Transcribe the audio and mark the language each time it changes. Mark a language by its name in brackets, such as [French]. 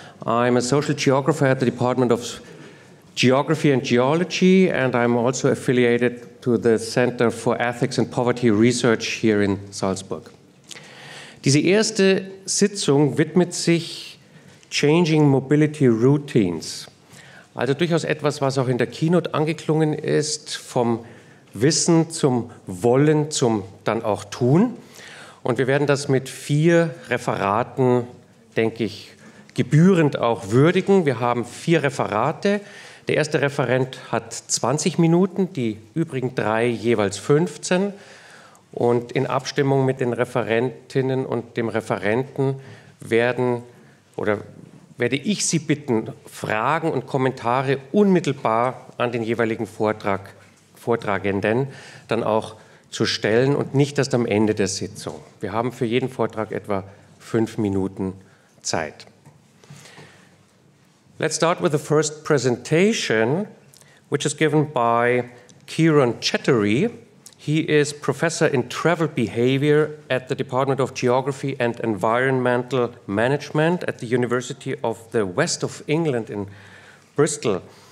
[English] I'm a social geographer at the Department of Geography and Geology, and I'm also affiliated to the Center for Ethics and Poverty Research here in Salzburg. [German] Diese erste Sitzung widmet sich Changing Mobility Routines. Also durchaus etwas, was auch in der Keynote angeklungen ist, vom Wissen zum Wollen zum dann auch Tun. Und wir werden das mit 4 Referaten, denke ich, gebührend auch würdigen. Wir haben 4 Referate. Der erste Referent hat 20 Minuten, die übrigen 3 jeweils 15. Und in Abstimmung mit den Referentinnen und dem Referenten werde ich Sie bitten, Fragen und Kommentare unmittelbar an den jeweiligen Vortragenden dann auch zu stellen und nicht erst am Ende der Sitzung. Wir haben für jeden Vortrag etwa 5 Minuten Zeit. [English] Let's start with the first presentation, which is given by Kiron Chatterjee. He is professor in travel behavior at the Department of Geography and Environmental Management at the University of the West of England in Bristol.